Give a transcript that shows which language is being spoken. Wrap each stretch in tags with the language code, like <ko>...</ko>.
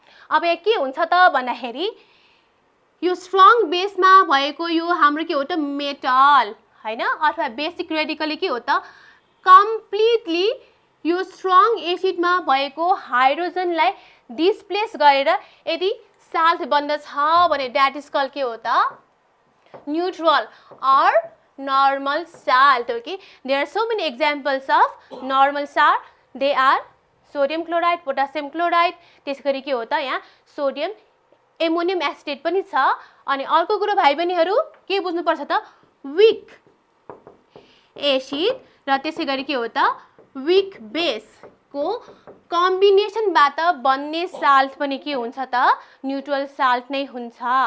<ne>अब यहाँ के हुन्छ त भन्दाखेरि यो स्ट्रङ बेसमा भएको यो हाम्रो के हो त मेटल हैन अथवा बेसिक रेडिकलले के हो त कम्प्लिटली यो स्ट्रङ एसिडमा भएको हाइड्रोजनलाई डिस्प्लेस गरेर यदि साल्ट बन्दछ भने</ne> <en>that is कल</en> <ne>के हो त</ne> <en>Neutral or normal salt. Okay, there are so many examples of normal salt. They are sodium chloride, potassium chloride.</en> <ne>त्यसैगरी के हो त यहाँ सोडियम एमोनियम एसिटेट पनि छ। अनि अर्को कुरा भाइ बहिनीहरु के बुझ्नु पर्छ त वीक एसिड र त्यसैगरी के हो त वीक बेस को कम्बिनेसनबाट बन्ने साल्ट पनि के हुन्छ त न्यूट्रल साल्ट नै हुन्छ।</ne>